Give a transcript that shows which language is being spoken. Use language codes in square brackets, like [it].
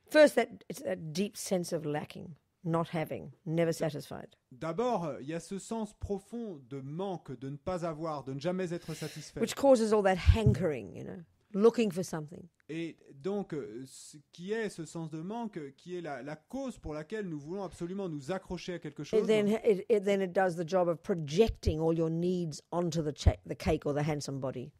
[en] First, it's that deep sense of lacking, not having, never satisfied. [fr] D'abord, il y a ce sens profond de manque, de ne pas avoir, de ne jamais être satisfait. [en] Which causes all that hankering, looking for something. [fr] Et donc, ce qui est ce sens de manque, qui est la cause pour laquelle nous voulons absolument nous accrocher à quelque chose. [en] Then it does the job of projecting all your needs onto the cake or the handsome body.